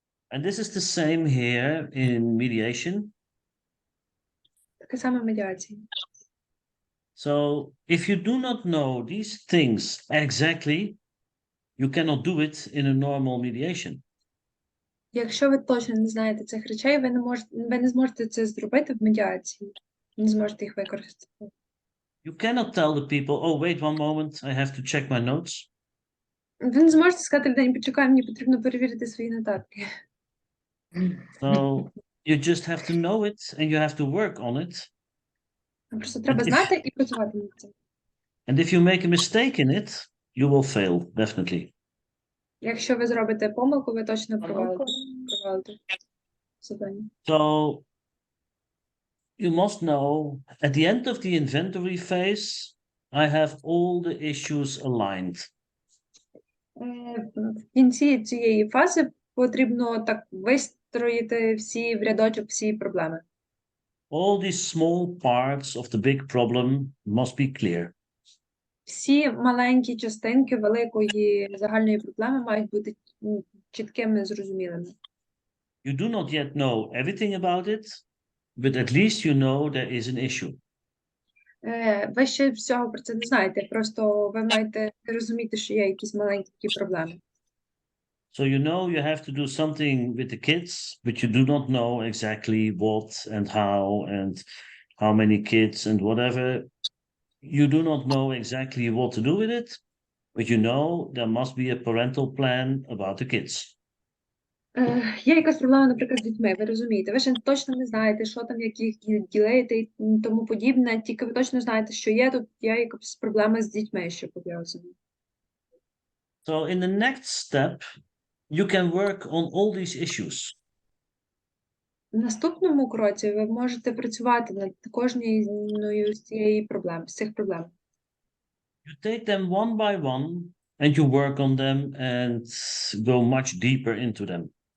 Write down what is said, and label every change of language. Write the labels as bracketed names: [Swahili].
[English] And this is the same here in mediation. [Ukrainian] Таке саме в медіації. [English] So if you do not know these things exactly, you cannot do it in a normal mediation. [Ukrainian] Якщо ви точно не знаєте цих речей, ви не зможете це зробити в медіації. Не зможете їх використати. [English] You cannot tell the people, oh, wait one moment, I have to check my notes. [Ukrainian] Ви не зможете сказати людині, почекай, мені потрібно перевірити свої нотатки. [English] So you just have to know it and you have to work on it. [Ukrainian] Просто треба [English] if- [Ukrainian] знати і працювати над цим. [English] And if you make a mistake in it, you will fail, definitely. [Ukrainian] Якщо ви зробите помилку, ви точно провалите завдання. [English] So you must know at the end of the inventory phase, I have all the issues aligned. [Ukrainian] В кінці цієї фази потрібно так вистроїти всі в рядочок, всі проблеми. [English] All these small parts of the big problem must be clear. [Ukrainian] Всі маленькі частинки великої загальної проблеми мають бути чіткими, зрозумілими. [English] You do not yet know everything about it, but at least you know there is an issue. [Ukrainian] Ви ще всього про це не знаєте, просто ви маєте розуміти, що є якісь маленькі такі проблеми. [English] So you know you have to do something with the kids, but you do not know exactly what and how many kids and whatever. You do not know exactly what to do with it, but you know there must be a parental plan about the kids. [Ukrainian] Є якась проблема, наприклад, з дітьми, ви розумієте, ви ще точно не знаєте, що там, як їх ділити і тому подібне, тільки ви точно знаєте, що є якась проблема з дітьми, що пов'язана. [English] So in the next step, you can work on all these issues. [Ukrainian] В наступному кроці ви можете працювати над кожною з цих проблем. [English] You take them one by one and you work on them and go much deeper into them.